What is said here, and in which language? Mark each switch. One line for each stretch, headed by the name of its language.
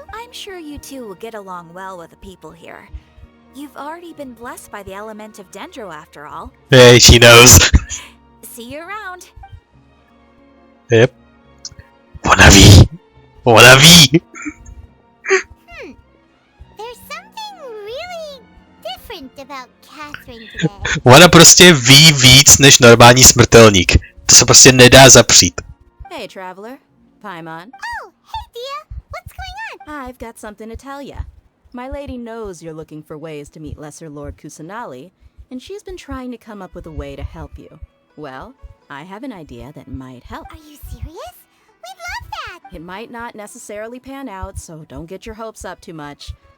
English: I'm sure you two will get along well with the people here. You've already been blessed by the element of Dendro after all. Hey, she knows. See you around. Yep.
French: Bon avis. Bon avis.
English: There's something really different about Catherine today.
Czech: Ona prostě ví víc než normální smrtelník. To se prostě nedá zapřít.
English: Hey, traveler. Paimon. Oh, hey, Dia. What's going on? I've got something to tell ya. My lady knows you're looking for ways to meet Lesser Lord Kusanali, and she's been trying to come up with a way to help you. Well, I have an idea that might help. Are you serious? We'd love that. It might not necessarily pan out, so don't get your hopes up too much.